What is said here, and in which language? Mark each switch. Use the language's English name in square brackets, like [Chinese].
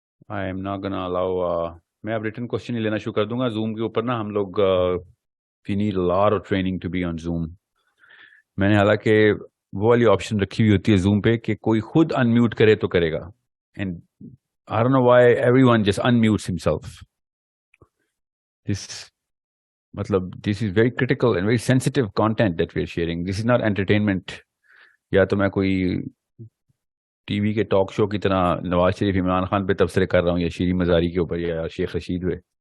[English] I am not gonna allow [Urdu] میں اب return question ہی لینا شروع کر دوں گا. زوم کے اوپر نا ہم لوگ [English] we need a lot of training to be on Zoom. [Urdu] میں نے حالانکہ وہ والی آپشن رکھی ہوئی ہوتی ہے زوم پہ کہ کوئی خود انمیوٹ کرے تو کرے گا, [English] and I don't know why everyone just unmutes himself. This is very critical and very sensitive content that we are sharing. This is not entertainment. [Urdu] یا تو میں کوئی ٹی وی کے ٹاک شو کی طرح نواز شریف عمران خان پہ تبصرے کر رہا ہوں, یا شیریں مزاری کے اوپر, یا شیخ رشید ہوئے.